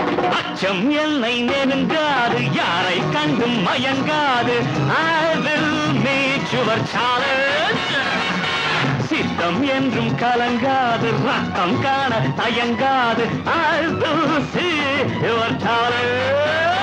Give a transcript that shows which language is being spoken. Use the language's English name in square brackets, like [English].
[Tamil] அச்சம் என்னை நெருங்காது, யாரை கண்டும் மயங்காது. [English] I will meet your challenge. [Tamil] சித்தம் என்றும் கலங்காது, ரத்தம் காண தயங்காது. [English] I will see your talent.